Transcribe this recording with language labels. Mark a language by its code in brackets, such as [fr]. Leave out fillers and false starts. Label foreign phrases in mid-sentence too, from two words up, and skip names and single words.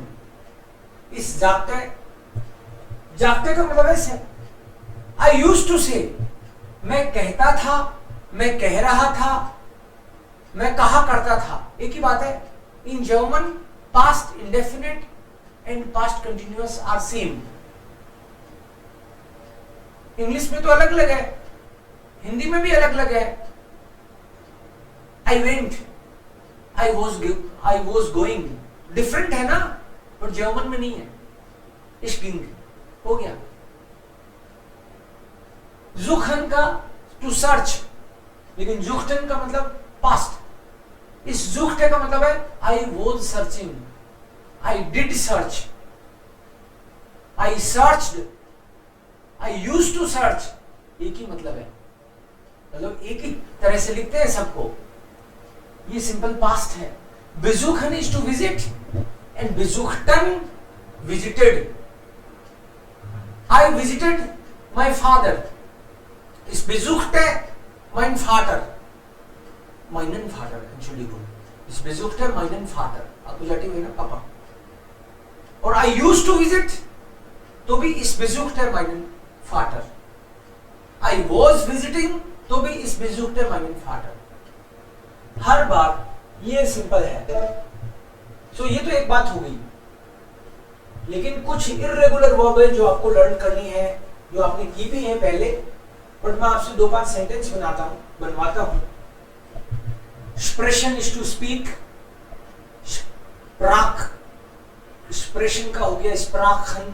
[hi] इस जागते, जागते का मतलब ऐसे, [en] I used to say, [hi] मैं कहता था, मैं कह रहा था, मैं कहा करता था, एक ही बात है। [en] In German past indefinite and past continuous are same. [hi] इंग्लिश में तो अलग अलग है, हिंदी में भी अलग अलग है। [en] I went, I was going, [hi] डिफरेंट है ना, और जर्मन में नहीं है। [de] ich ging [hi] हो गया। जुखन का [en] to search, [hi] लेकिन जुखटन का मतलब पास्ट। [de] ich suchte [hi] का मतलब है [en] I was searching, I did search, I searched, I used to search, [hi] एक ही मतलब है, मतलब एक ही तरह से लिखते हैं सबको। ये [en] simple past [hi] है। [en] besuchen is to visit and besuchten visited. I visited my father, [de] ich besuchte mein Vater, meinen Vater, Entschuldigung, ich besuchte meinen Vater, Akkusativ [hi] है ना पापा। [en] और I used to visit, [hi] तो भी [de] इस besuchte meinen Vater, [en] I was visiting, [hi] तो भी [de] इस besuchte meinen Vater। [hi] हर बार ये सिंपल है। सो ये तो एक बात हो गई, लेकिन कुछ [en] irregular verb [hi] है जो आपको लर्न करनी है, जो आपने की भी है पहले, बट मैं आपसे 2-5 सेंटेंस बनवाता हूं। [en] expression is to speak, स्प्राक, एक्सप्रेशन [hi] का हो गया [en] स्प्राखन।